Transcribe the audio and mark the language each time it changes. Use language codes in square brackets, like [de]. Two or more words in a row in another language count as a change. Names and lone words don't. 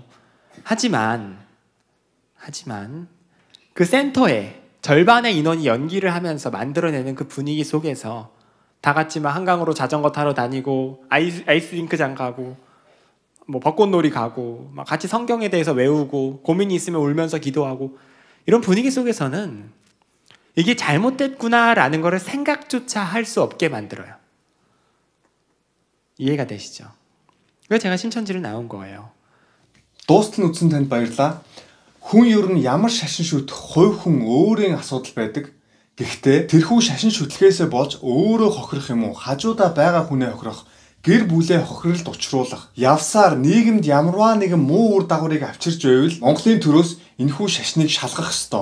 [ko] 하지만 그 센터에 절반의 인원이 연기를 하면서 만들어내는 그 분위기 속에서 다 같이 막 한강으로 자전거 타러 다니고 아이스링크장 가고 뭐 벚꽃놀이 가고 막 같이 성경에 대해서 외우고 고민이 있으면 울면서 기도하고 이런 분위기 속에서는 이게 잘못됐구나라는 거를 생각조차 할 수 없게 만들어요. 이해가 되시죠? 그래서 제가 신천지를 나온 거예요. [mn] Дуустал үзсэн танд баярлалаа. Хүн ер нь ямар шашин шүтлэх хувь хүн өөрийн асуудал байдаг. Гэхдээ тэрхүү шашин шүтлгээсээ болж өөрөө хохирох юм уу, хажуудаа байгаа хүнээ хохирох, гэр бүлээ хохиролд учруулах, явсаар нийгэмд ямарваа нэгэн муу үр дагаврыг авчирч байвал Монголын төрөөс энэхүү шашныг шалгах ёстой.